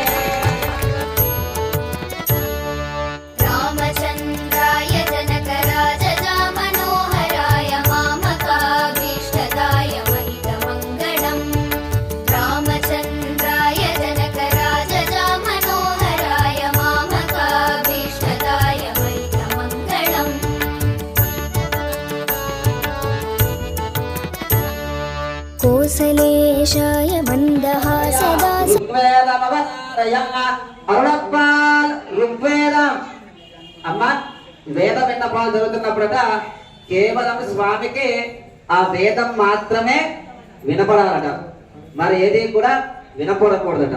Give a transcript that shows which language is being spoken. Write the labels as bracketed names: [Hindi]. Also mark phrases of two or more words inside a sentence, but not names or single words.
[Sanskrit] रामचन्द्राय जनकराजजा मनोहराय मामकाभीष्टदाय महितमङ्गलम्। रामचन्द्राय जनकराजजा मनोहराय मामकाभीष्टदाय महितमङ्गलम्। కోసలేశాయ మందహాసదాస [Telugu] ఋగ్వేదం అమ్మ వేదం విన్నపాలు జరుగుతున్నప్పుడట కేవలం స్వామికి ఆ వేదం మాత్రమే వినపడాలట, మరి ఏది కూడా వినపడకూడదట.